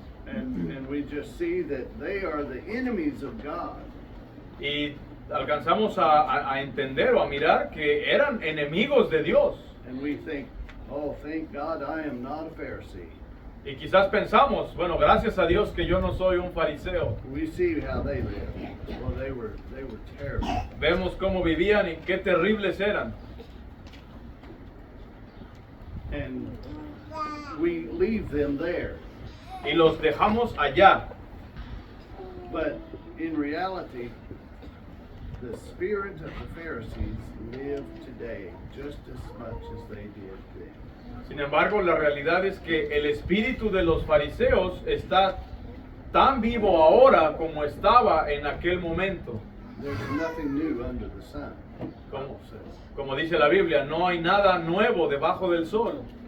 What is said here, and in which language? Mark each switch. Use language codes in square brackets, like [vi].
[en] And we just see that they are the enemies of God. [es] Y alcanzamos a entender o a mirar que eran enemigos de Dios. [en] And we think, oh, thank God I am not a Pharisee. [es] Y quizás pensamos, bueno, gracias a Dios que yo no soy un fariseo. [en] We see how they lived. Well, they were terrible. [es] Vemos cómo vivían y qué terribles eran. [en] And we leave them there. [es] Y los dejamos allá. [en] But in reality, the spirit of the Pharisees live today just as much as they did then. [es] Sin embargo, la realidad es que el espíritu de los fariseos está tan vivo ahora como estaba en aquel momento. [en] There's nothing new under the sun. [es] Como dice la Biblia, no hay nada nuevo debajo del sol.